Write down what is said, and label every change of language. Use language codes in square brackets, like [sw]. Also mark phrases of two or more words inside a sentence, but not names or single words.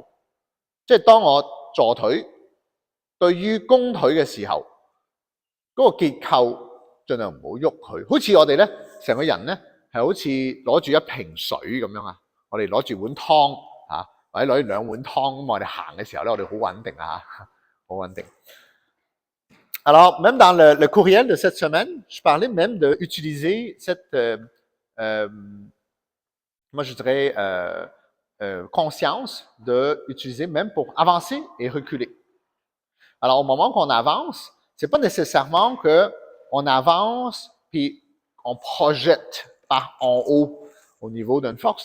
[yue] 即係當我坐腿對於弓腿嘅時候，嗰個結構盡量唔好喐佢。好似我哋咧成個人咧係好似攞住一瓶水咁樣啊，我哋攞住碗湯嚇，或者攞住兩碗湯咁，我哋行嘅時候咧，我哋好穩定啊嚇，好穩定。 [fr] Alors, même dans le courriel de cette semaine, je parlais même d'utiliser cette, moi je dirais, conscience d'utiliser même pour avancer et reculer. Alors, au moment qu'on avance, c'est pas nécessairement qu'on avance puis on projette par en haut au niveau d'une force.